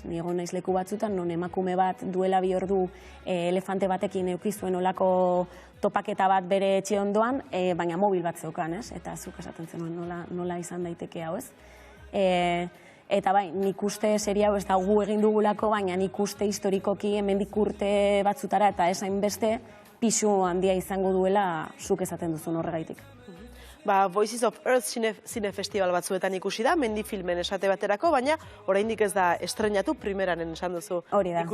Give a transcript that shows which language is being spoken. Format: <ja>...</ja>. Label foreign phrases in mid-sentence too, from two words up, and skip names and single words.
<eu>Ni egon naiz leku batzutan, non emakume bat duela 2 ordu elefante batekin eduki zuen olako topaketa bat bere etxe ondoan, baina mobil bat zeukan, ez? Eta zuk esaten zenuen nola izan daiteke hau, ez? Eta bai, nik uste serie hau ez da gu egin dugulako, baina nik uste historikoki hemendik urte batzutara eta esain beste pisu handia izango duela zuk esaten duzun horregaitik. Voices of Earth zine festival batzuetan ikusi da, mendi filmen esate baterako, baina oraindik ez da estrenatu, primeranen esan duzu. Hori da.</eu>